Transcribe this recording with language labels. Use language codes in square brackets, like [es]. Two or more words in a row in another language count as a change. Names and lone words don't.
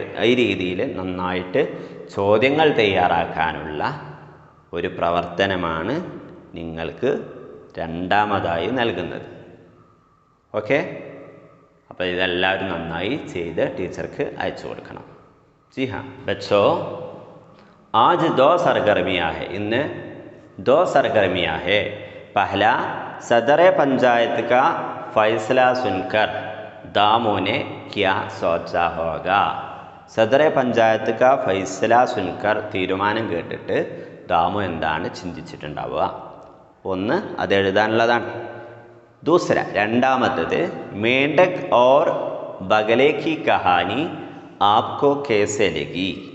[ml] ഈ രീതിയിൽ നന്നായിട്ട് ചോദ്യങ്ങൾ തയ്യാറാക്കാനുള്ള ഒരു പ്രവർത്തനമാണ് നിങ്ങൾക്ക് രണ്ടാമതായി നൽകുന്നത്. ഓക്കെ? അപ്പോൾ ഇതെല്ലാവരും നന്നായി ചെയ്ത് ടീച്ചർക്ക് അയച്ചു കൊടുക്കണം. [hi] जी हाँ बच्चो, ആജ് 2 सरगर्मियाँ है. ഇന്ന് 2 सरगर्मियाँ है. पहला, सदर पंचायत का फैसला सुनकर दामू ने क्या सोचा होगा? सदर पंचायत का फैसला सुनकर, [ml] തീരുമാനം കേട്ടിട്ട് ദാമു എന്താണ് ചിന്തിച്ചിട്ടുണ്ടാവുക? ഒന്ന് അത് എഴുതാനുള്ളതാണ്. [hi] ദൂസര രണ്ടാമത്തത്, मेंढक और बगले की कहानी आपको कैसी लगी?